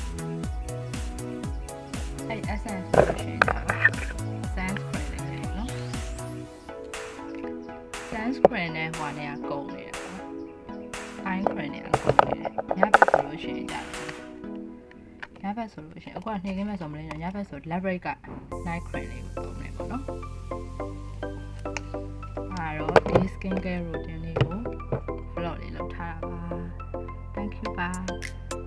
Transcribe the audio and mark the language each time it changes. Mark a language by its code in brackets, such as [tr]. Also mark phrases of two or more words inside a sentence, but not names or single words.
[my] အဲ့ essence ကိုရှင်းတာsunscreen နဲ့ဟိုကနေကကုန်နေတာ [en] eye cream [my] နဲ့ကုန်နေတယ်ညဘက်ဆိုလို့ရှိရင်ညဘက်ဆိုလို့ရှိရင်အခုကနှိမ့်ခင်းမဲ့ဆိုမလဲညဘက်ဆို elaborate က [en] night cream [my] လေးကိုသုံးနေပေါ့နော်အဲ့တော့ဒီ [en] skin care routine [my] လေးကို vlog လေးလုပ်ထားတာပါ [en] thank you ပါ